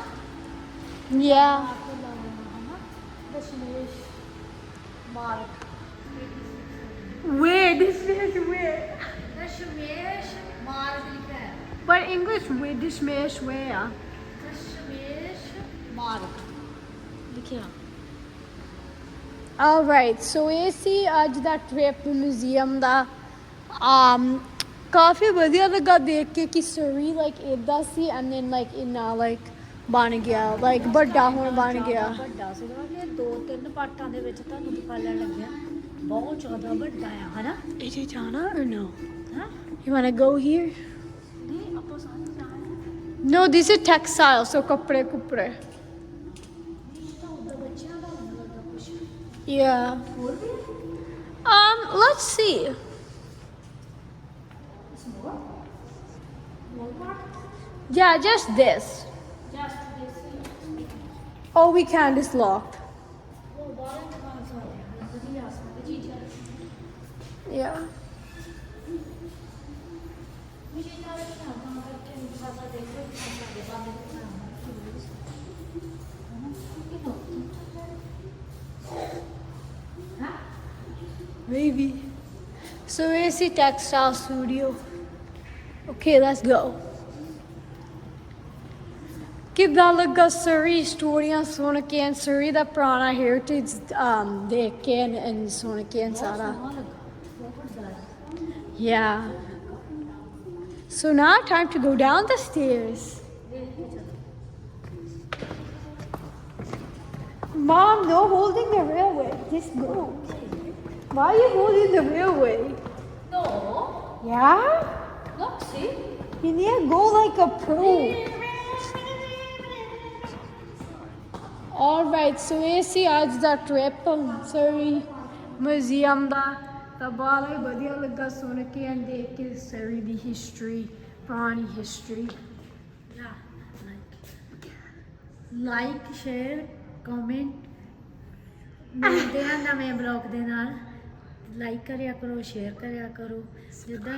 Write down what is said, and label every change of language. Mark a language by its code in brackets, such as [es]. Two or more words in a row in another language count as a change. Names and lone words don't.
[en] Yeah. ਦਸ਼ਮੇਸ਼ ਮਾਰਕ Where? This is where. [pa] ਦਸ਼ਮੇਸ਼ ਮਾਰਕ ਲਿਖਿਆ ਹੈ [en] But English with this mesh where? [pa] ਦਸ਼ਮੇਸ਼ ਮਾਰਕ ਲਿਖਿਆ [en] Alright, so [pa] ਇਹ ਸੀ ਅੱਜ ਦਾ [en] trip museum [pa] ਦਾ. ਕਾਫੀ ਵਧੀਆ ਲੱਗਾ ਦੇਖ ਕੇ ਕਿ Surrey like ਇਦਾਂ ਸੀ [en] and then like [pa] ਇੰਨਾ like ਬਣ ਗਿਆ like ਵੱਡਾ ਹੁਣ ਬਣ ਗਿਆ. ਵੱਡਾ ਸੀਗਾ ਕਿ 2-3 ਪਾਰਟਾਂ ਦੇ ਵਿੱਚ ਤੁਹਾਨੂੰ ਦਿਖਾਉਣ ਲੱਗਿਆ ਬਹੁਤ ਜ਼ਿਆਦਾ ਵੱਡਾ ਆ ਹਨਾ ਇਹਦੇ ਜਾਣਾ [en] or no? [pa] ਹਾਂ [en] You wanna go here? [pa] ਨਹੀਂ ਆਪਾਂ ਸਾਰੇ ਜਾਣਾ [en] No, this is textile, so [pa] ਕੱਪੜੇ ਕੁਪੜੇ. ਤਾਂ ਉਹਦਾ ਬੱਚਿਆਂ ਦਾ ਹੁੰਦਾ ਲੱਗਾ ਕੁਛ [en] Yeah. [pa] ਹੋਰ ਵੀ [en] Let's see. Yeah, just this. [pa] ਜਸਟ ਦੇਸੀ [en] Oh, we can't. It's locked. [pa] ਉਹ ਬਾਹਰ ਦੁਕਾਨ ਸਾਰੀ ਵਧੀਆ ਸਾਰੀ ਚੀਜ਼ਾਂ [en] Yeah. [pa] ਮਸ਼ੀਨਾਂ ਰੱਖੀਆਂ ਤਾਂ ਕਰਕੇ ਸਾਡਾ ਦੇਖੋ ਸਾਡੇ ਬੰਦ [en] Maybe. So where's the textile studio? Okay, let's go. [pa] ਕਿੱਦਾਂ ਲੱਗਾ Surrey ਸਟੋਰੀਆਂ ਸੁਣ ਕੇ and Surrey ਦਾ ਪੁਰਾਣਾ heritage ਦੇਖ ਕੇ and ਸੁਣ ਕੇ ਸਾਰਾ [en] yeah so now time to go down the stairs. Mom, no holding the railway, just go. Why are you holding the railway? No, Yeah, look, see? you need to go like a pro. Alright, so [pa] ਇਹ ਸੀ ਅੱਜ ਦਾ ਟ੍ਰਿਪ Surrey ਮਿਊਜ਼ੀਅਮ ਦਾ ਤਾਂ ਬੜਾ ਹੀ ਵਧੀਆ ਲੱਗਾ ਸੁਣ ਕੇ and ਦੇਖ ਕੇ Surrey ਦੀ ਹਿਸਟਰੀ ਪੁਰਾਣੀ ਹਿਸਟਰੀ [en] like share comment [pa] ਮਿਲਦੇ ਆ ਨਵੇਂ ਬਲੌਗ ਦੇ ਨਾਲ ਲਾਈਕ ਕਰਿਆ ਕਰੋ ਸ਼ੇਅਰ ਕਰਿਆ ਕਰੋ ਜਿੱਦਾਂ